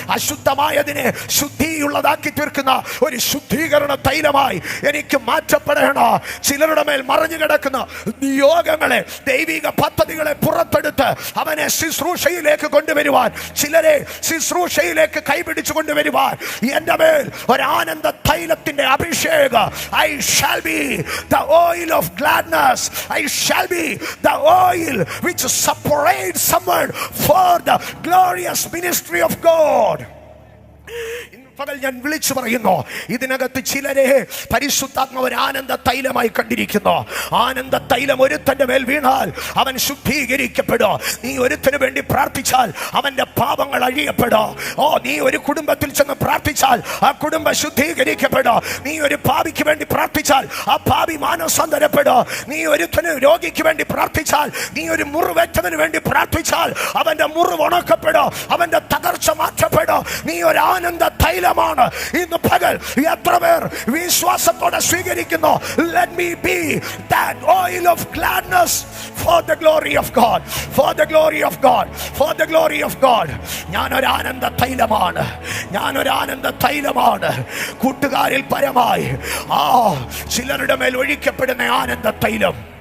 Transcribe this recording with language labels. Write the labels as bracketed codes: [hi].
[ml] അശുദ്ധമായതിനെ ശുദ്ധിയുള്ളതാക്കി തീർക്കുന്ന ഒരു ശുദ്ധീകരണ തൈലമായി എനിക്ക് മാറ്റപ്പെടണം. ചിലരുടെ മേൽ മറഞ്ഞു കിടക്കുന്ന നിയോഗങ്ങളെ, ദൈവിക പദ്ധതികളെ പുറത്തെടുത്ത് അവനെ ശുശ്രൂഷയിലേക്ക് കൊണ്ടുവരുവാൻ, ചിലരെ ശുശ്രൂഷയിലേക്ക് കൈപിടിച്ചു കൊണ്ടുവരുവാൻ എന്റെ മേൽ ഒരു ആനന്ദ തൈലത്തിന്റെ അഭിഷേകം. [en] I shall be the oil of gladness. I shall be the oil which separates someone for the glorious ministry of God. [ml] പകൽ ഞാൻ വിളിച്ചു പറയുന്നു, ഇതിനകത്ത് ചിലരെ പരിശുദ്ധാത്മാവ് ഒരു ആനന്ദ തൈലമായി കണ്ടിരിക്കുന്നു. ആനന്ദ തൈലം ഒരുത്തന്റെ മേൽ വീണാൽ അവൻ ശുദ്ധീകരിക്കപ്പെടും. നീ ഒരുത്തന് വേണ്ടി പ്രാർത്ഥിച്ചാൽ അവന്റെ പാപങ്ങൾ അഴിയപ്പെടും. നീ ഒരു കുടുംബത്തിൽ ചെന്ന് പ്രാർത്ഥിച്ചാൽ ആ കുടുംബം ശുദ്ധീകരിക്കപ്പെടും. നീ ഒരു പാപിക്ക് വേണ്ടി പ്രാർത്ഥിച്ചാൽ ആ പാപി മാനസാന്തരപ്പെടും. നീ ഒരുത്തന് രോഗിക്ക് വേണ്ടി പ്രാർത്ഥിച്ചാൽ, നീ ഒരു മുറിവേറ്റതിന് വേണ്ടി പ്രാർത്ഥിച്ചാൽ അവന്റെ മുറിവ് ഉണക്കപ്പെടും, അവന്റെ തകർച്ച മാറ്റപ്പെടും. നീ ഒരു ആനന്ദ തൈലമാണ്. ഇന്ന് പകൽ എത്ര പേർ വിശ്വാസത്തോടെ സ്വീകരിക്കുന്നു? [en] Let me be that oil of gladness for the glory of God, for the glory of God, for the glory of God. [ml] ഞാനൊരു ആനന്ദ തൈലമാണ്, ഞാനൊരു ആനന്ദ തൈലമാണ്. കൂട്ടുകാരിൽ പരമായി ചിലരുടെ മേൽ ഒഴിക്കപ്പെടുന്ന ആനന്ദ തൈലം.